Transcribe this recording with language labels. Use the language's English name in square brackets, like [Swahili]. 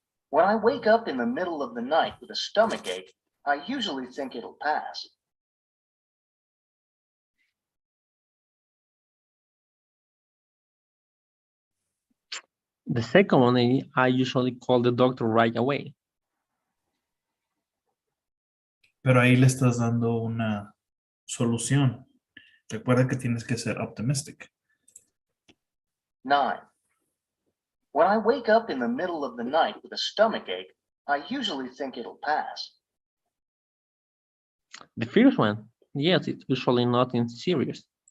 [English] When I wake up in the middle of the night with a stomach ache, I usually think it'll pass. The second one, I usually call the doctor right away. [Spanish] Pero ahí le estás dando una solución. Recuerda que tienes que ser optimistic. [English] 9. When I wake up in the middle of the night with a stomach ache, I usually think it'll pass. The first one, yes, it's usually nothing serious.